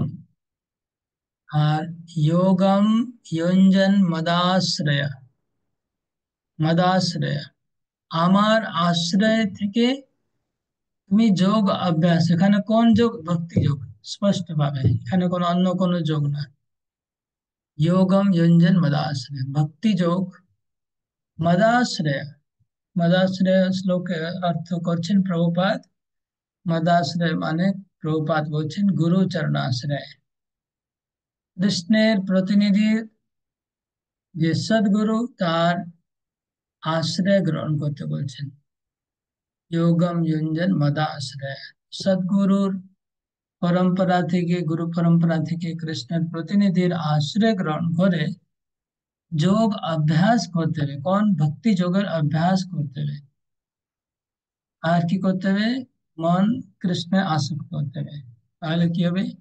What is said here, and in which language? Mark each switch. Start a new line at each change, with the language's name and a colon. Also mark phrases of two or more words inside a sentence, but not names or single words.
Bangla: আর
Sanskrit: যোগম ইয়ঞ্জন মদাশ্রয়, মদাশ্রয়
Bangla: আমার আশ্রয় থেকে তুমি যোগ অভ্যাস। এখানে কোন যোগ? ভক্তি যোগ, স্পষ্ট ভাবে এখানে কোনো অন্য কোনো যোগ না।
Sanskrit: योगम युंजन मदाश्रय, भक्ति
Bangla: যোগ
Sanskrit: मदाश्रय।
Bangla: मदाश्रय শ্লোকের অর্থ করছেন প্রভুপাদ। মদাশ্রয় মানে প্রভুপাদ বলছেন গুরু চরণাশ্রয়। কৃষ্ণের প্রতিনিধি যে সদ্গুরু, তার আশ্রয় গ্রহণ করতে বলছেন।
Sanskrit: যোগম युंजन मदाश्रय,
Bangla: সদ্গুরুর পরম্পরা থেকে, গুরু পরম্পরা থেকে কৃষ্ণের প্রতিনিধির আশ্রয় গ্রহণ করে যোগ অভ্যাস করতে হবে। কোন? ভক্তি যোগের অভ্যাস করতে হবে। আর কি করতে হবে? মন কৃষ্ণে আসক্ত করতে হবে। তাহলে কি হবে?